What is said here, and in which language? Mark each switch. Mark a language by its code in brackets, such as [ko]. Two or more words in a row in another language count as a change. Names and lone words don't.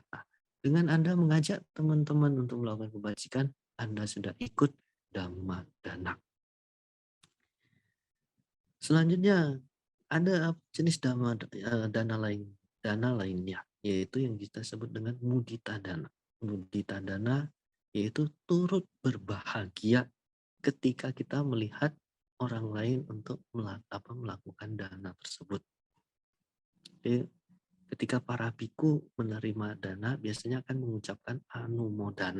[id] Nah, dengan Anda mengajak teman-teman untuk melakukan kebajikan, Anda sudah ikut [pi] dhamma dana. [id] Selanjutnya ada jenis dana lainnya, yaitu yang kita sebut dengan [pi] mudita dana. Mudita dana [id] yaitu turut berbahagia ketika kita melihat orang lain untuk melakukan dana tersebut. Jadi, ketika para biku menerima dana, biasanya akan mengucapkan anumodana.